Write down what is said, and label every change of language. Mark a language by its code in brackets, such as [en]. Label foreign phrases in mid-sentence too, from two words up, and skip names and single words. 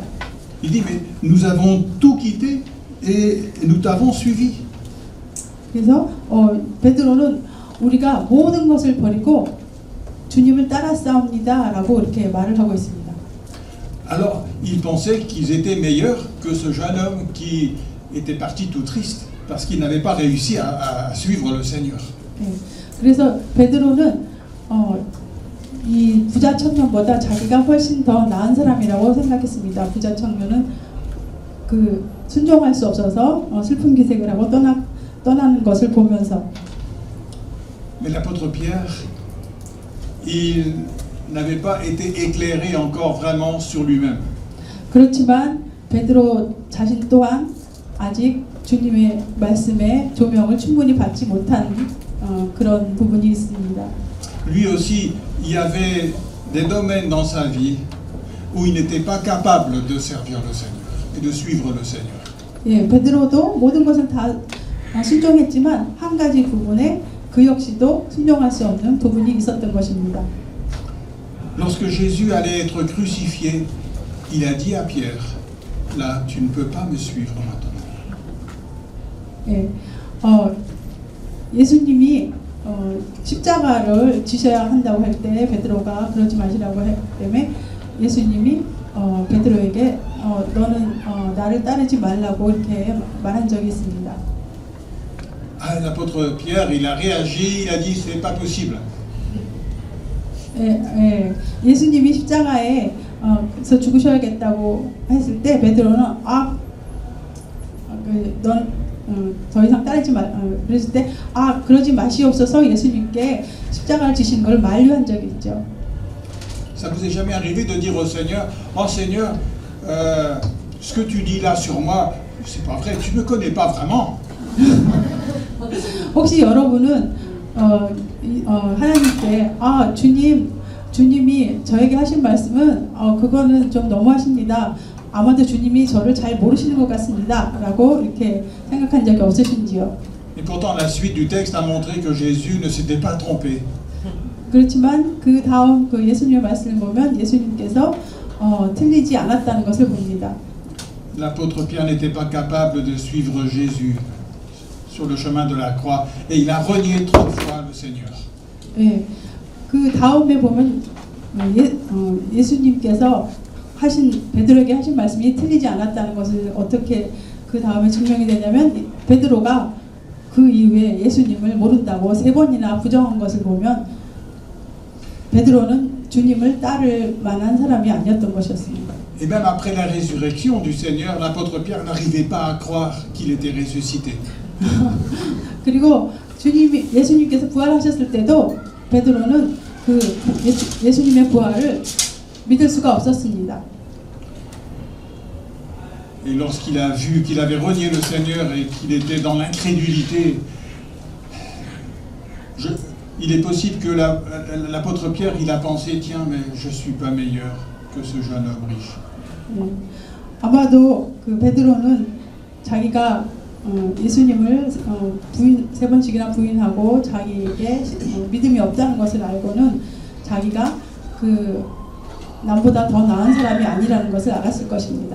[fr] Il dit, mais nous avons tout quitté et nous t'avons suivi. [ko] 그래서 베드로는 우리가 모든 것을 버리고 주님을 따랐사옵니다라고 이렇게 말을 하고 있습니다. [fr] Alors, il pensait qu'ils étaient meilleurs que ce jeune homme qui était parti tout triste parce qu'il n'avait pas réussi à suivre le Seigneur. [ko] 네, 그래서 베드로는 이 부자 청년보다 자기가 훨씬 더 나은 사람이라고 생각했습니다. 부자 청년은 그 순종할 수 없어서 슬픈 기색을 하고 떠나는 것을 보면서. [fr] Mais l'apôtre Pierre, il n'avait pas été éclairé encore vraiment sur lui-même. [ko] 그렇지만 베드로 자신 또한 아직 주님의 말씀에 조명을 충분히 받지 못한 그런 부분이 있습니다. [fr] Lui aussi, il y avait des domaines dans sa vie où il n'était pas capable de servir le Seigneur et de suivre le Seigneur. [ko] 예, 베드로도 모든 것을 다 순종했지만 한 가지 부분에 그 역시도 순종할 수 없는 부분이 있었던 것입니다. [fr] Lorsque Jésus allait être crucifié, il a dit à Pierre, là, tu ne peux pas me suivre maintenant. [ko] 예, 예수님이 십자가를 지셔야 한다고 할 때 베드로가 그러지 마시라고 했기 때문에 예수님이 베드로에게 너는 나를 따르지 말라고 이렇게 말한 적이 있습니다. [fr] Ah, l'apôtre Pierre, il a réagi, il a dit, c'est pas possible. [ko] 예수님이 십자가에서 죽으셔야겠다고 했을 때 베드로는 넌 더 이상 따르지 말 그랬을 때 그러지 마시옵소서 예수님께 십자가를 지신 걸 만류한 적이 있죠. [fr] Ça vous est jamais arrivé de dire au Seigneur, oh Seigneur, ce que tu dis là sur moi, c'est pas vrai, tu me connais pas vraiment. [ko] 혹시 여러분은 하나님께 주님이 저에게 하신 말씀은 그거는 좀 너무하십니다. 아마도 주님이 저를 잘 모르시는 것 같습니다. 라고 이렇게 생각한 적이 없으신지요? [fr] Et pourtant, la suite du texte a montré que Jésus ne s'était pas trompé. [ko] 그렇지만 그 다음 그 예수님의 말씀을 보면 예수님께서 틀리지 않았다는 것을 봅니다. [fr] L'apôtre Pierre n'était pas capable de suivre Jésus sur le chemin de la croix et il a renié 3 fois le Seigneur. [ko] 예, 그 다음에 보면 예수님께서 베드로에게 하신 말씀이 틀리지 않았다는 것을 어떻게 그 다음에 증명이 되냐면 베드로가 그 이후에 예수님을 모른다고 3번이나 부정한 것을 보면 베드로는 주님을 따를 만한 사람이 아니었던 것이었습니다. [fr] Et même après la résurrection du Seigneur, l'apôtre Pierre n'arrivait pas à croire qu'il était ressuscité. [ko] 그리고 예수님께서 부활하셨을 때도 베드로는 그 예수님의 부활을 믿을 수가 없었습니다. [fr] Et lorsqu'il a vu qu'il avait renié le Seigneur et qu'il était dans l'incrédulité, il est possible que l'apôtre Pierre, il a pensé, tiens, mais je ne suis pas meilleur que ce jeune homme riche. [ko] 아마도 그 베드로는 자기가 예수님을 3번씩이나 부인하고 자기에게 믿음이 없다는 것을 알고는 자기가 그 남보다 더 나은 사람이 아니라는 것을 알았을 것입니다.